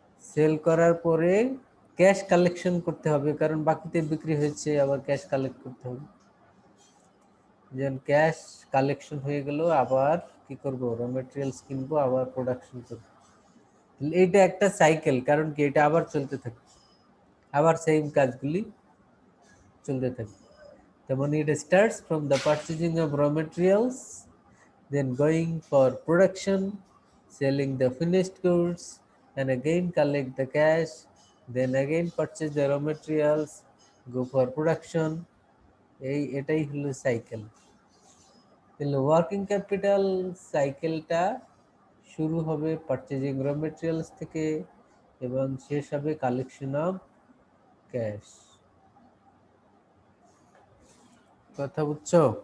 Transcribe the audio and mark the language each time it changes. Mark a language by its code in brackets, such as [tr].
[bn] Sell করার পরে cash collection করতে হবে, কারণ বাকিতে বিক্রি হয়েছে, আবার ক্যাশ কালেক্ট করতে হবে। যেন ক্যাশ কালেকশন হয়ে গেল, আবার কি করব, র মেটেরিয়ালস কিনবো, আবার প্রোডাকশন করবো। এইটা একটা সাইকেল, কারণ কি এটা আবার চলতে থাকে, আবার সেম কাজগুলি চলতে থাকে। [en] তেমন it starts from the purchasing of raw materials, then going for production, selling the finished goods, and again collect the cash, then again purchase the raw materials, go for production. [bn] এটাই হলো cycle. তাহলে working capital সাইকেলটা শুরু হবে purchasing raw materials থেকে এবং শেষ হবে কালেকশন অফ ক্যাশ। কথা বুঝছো?